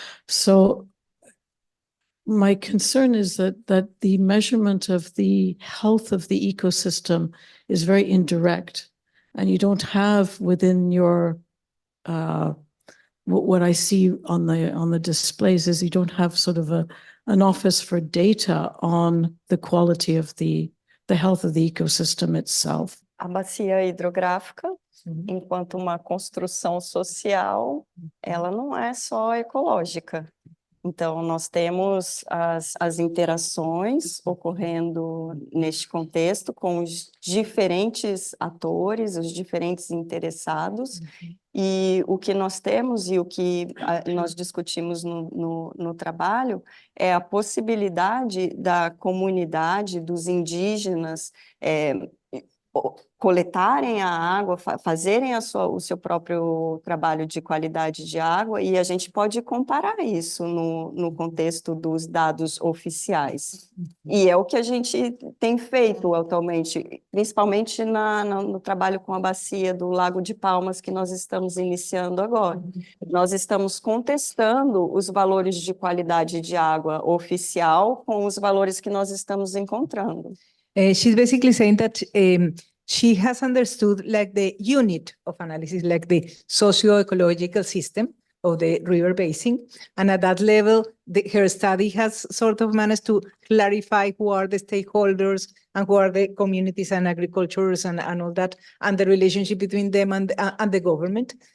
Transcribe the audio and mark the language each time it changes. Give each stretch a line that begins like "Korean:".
English: So my concern is that the measurement of the health of the ecosystem is very indirect, and you don't have within your what I see on the displays is you don't have sort of an office for data on the quality of the health of the ecosystem itself.
Portuguese: A bacia hidrográfica, enquanto uma construção social, ela não é só ecológica. Então, nós temos as interações ocorrendo neste contexto com os diferentes atores, os diferentes interessados, e o que nós temos e o que nós discutimos no trabalho é a possibilidade da comunidade, dos indígenas, coletarem a água, fazerem o seu próprio trabalho de qualidade de água, e a gente pode comparar isso no contexto dos dados oficiais. E é o que a gente tem feito atualmente, principalmente no trabalho com a bacia do Lago de Palmas, que nós estamos iniciando agora. Nós estamos contestando os valores de qualidade de água oficial com os valores que nós estamos encontrando.
English: She's basically saying that she has understood like the unit of analysis, like the socio-ecological system of the river basin. And at that level, her study has sort of managed to clarify who are the stakeholders and who are the communities and agricultures and all that, and the relationship between them and the government.